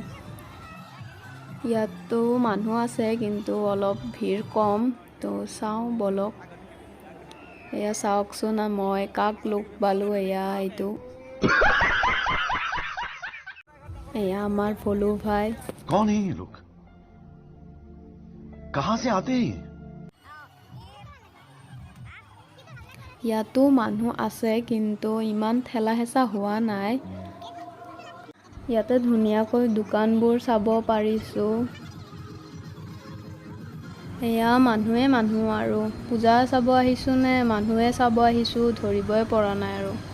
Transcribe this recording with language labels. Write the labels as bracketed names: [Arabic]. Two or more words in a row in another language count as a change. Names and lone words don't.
[Assamese] ইয়াতো মানুহ আছে কিন্তু অলপ ভিৰ কম, তো চাওঁ বলক। এয়া চাওকচোন, মই কাক লগ পালোঁ, এইটো এয়া আমাৰ ভলু ভাই। [Hindi] कौन है ये लोग? कहां से आते हैं? [Assamese] ইয়াতো মানুহ আছে কিন্তু ইমান ঠেলা হেঁচা হোৱা নাই। ইয়াতে ধুনীয়াকৈ দোকানবোৰ চাব পাৰিছোঁ। এয়া মানুহে মানুহ আৰু পূজা চাব আহিছোঁ নে মানুহে চাব আহিছোঁ ধৰিবই পৰা নাই আৰু।